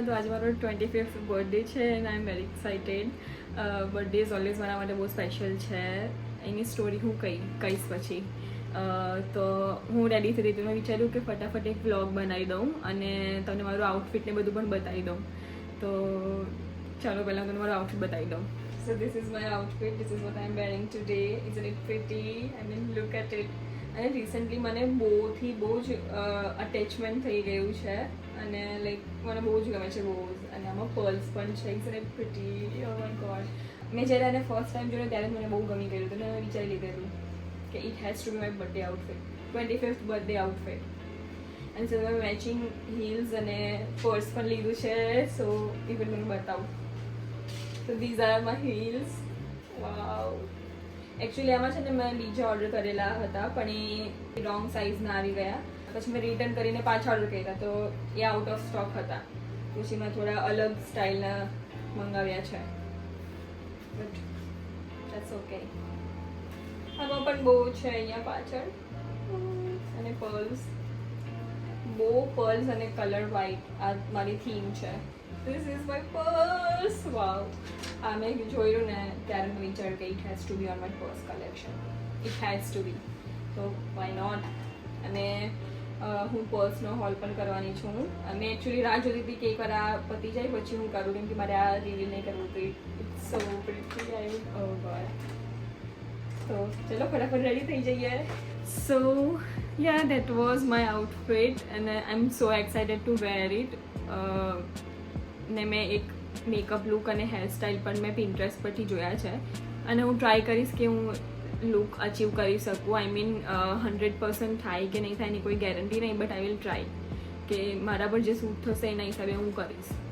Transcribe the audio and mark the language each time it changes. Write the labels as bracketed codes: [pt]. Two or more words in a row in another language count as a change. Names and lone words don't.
[gu] તો આજે મારો 25th બર્થડે છે [en] and I am very excited. birthday is always [gu] મારા માટે બહુ સ્પેશિયલ છે. એની સ્ટોરી હું કહીશ પછી. તો હું રેડી થઈ હતી. મેં વિચાર્યું કે ફટાફટ એક વ્લોગ બનાવી દઉં અને તમને મારું આઉટફિટ ને બધું પણ બતાવી દઉં. તો ચાલો પહેલાં હું તમને મારું આઉટફિટ બતાવી દઉં. [en] So this is my outfit. This is what I am wearing today. Isn't it pretty? I mean, look at it. [gu] અને રિસન્ટલી મને બહુ જ અટેચમેન્ટ થઈ ગયું છે અને લાઈક મને બહુ જ ગમે છે બહુ જ. અને આમાં પર્લ્સ પણ છે. [en] isn't it pretty? oh my god. [gu] મેં જ્યારે આને [en] first time [gu] જોયું ત્યારે મને બહુ ગમી ગયું હતું. મેં વિચારી લીધેલું કે [en] it has to be my birthday outfit, 25th birthday outfit. [gu] અને સો મેં [en] matching heels [gu] અને પર્સ પણ લીધું છે. [en] so even [gu] મને બતાવું. [en] So these are my heels. Wow. [gu] એકચ્યુઅલી આમાં છે ને મેં બીજા ઓર્ડર કરેલા હતા પણ એ [en] wrong sizeના [gu] આવી ગયા. પછી મેં રિટર્ન કરીને પાછા ઓર્ડર કર્યા તો એ [en] out of stock [gu] હતા. પછી મેં થોડા અલગ સ્ટાઇલના મંગાવ્યા છે. [en] but that's okay. [gu] આમાં પણ બહુ છે અહીંયા પાછળ અને પર્લ્સ, બહુ પર્લ્સ અને [en] colour white. [gu] આ મારી થીમ છે. [en] This is my purse. Wow. [gu] મેં જોયું ને ત્યારે મેં વિચાર્યું કે [en] it has to be on my purse collection. It has to be. So why not? [gu] અને હું પર્સનો હોલ પણ કરવાની છું. મેં એકચ્યુઅલી રાહ જોતી હતી કે એકવાર આ પતી જાય પછી હું કરું, કેમ કે મારે આ રિવીલ નહીં કરવું હતું. [en] it's so pretty. oh god. [gu] તો ચલો ફટાફટ રેડી થઈ જઈએ. [en] સો yeah, that was my outfit and I'm so excited to wear it. [gu] ને મેં એક [en] makeup look [gu] અને હેરસ્ટાઇલ પણ મેં પિન્ટરેસ્ટ પરથી જોયા છે અને હું ટ્રાય કરીશ કે હું [en] look achieve [gu] કરી શકું. [en] I mean [gu] 100% થાય કે નહીં થાય એની કોઈ ગેરંટી નહીં, [en] but I will try [gu] કે મારા પર જે સૂટ થશે એના હિસાબે હું કરીશ.